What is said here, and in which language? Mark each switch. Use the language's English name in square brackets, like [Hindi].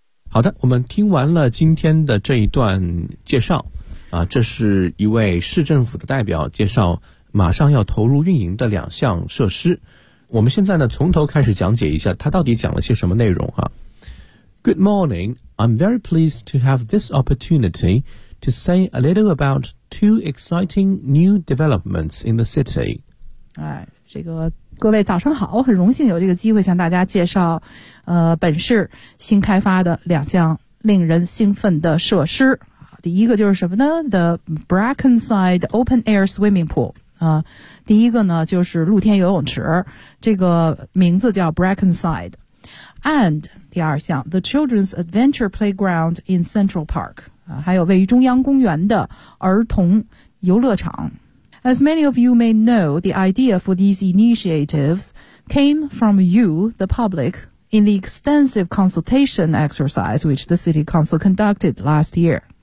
[Chinese] 好的，我们听完了今天的这一段介绍啊，这是一位市政府的代表介绍马上要投入运营的两项设施。我们现在呢，从头开始讲解一下他到底讲了些什么内容啊。 [English] Good morning, I'm very pleased to have this opportunity to say a little about two exciting new developments in the city. [Chinese] 哎，这个各位早上好，我很荣幸有这个机会向大家介绍，本市新开发的两项令人兴奋的设施。第一个就是什么呢 ？The Brackenside Open Air Swimming Pool。第一个呢就是露天游泳池，这个名字叫 Brackenside。 And 第二项 ，The Children's Adventure Playground in Central Park。还有位于中央公园的儿童游乐场。 [English] As many of you may know, the idea for these initiatives came from you, the public, in the extensive consultation exercise which the City Council conducted last year.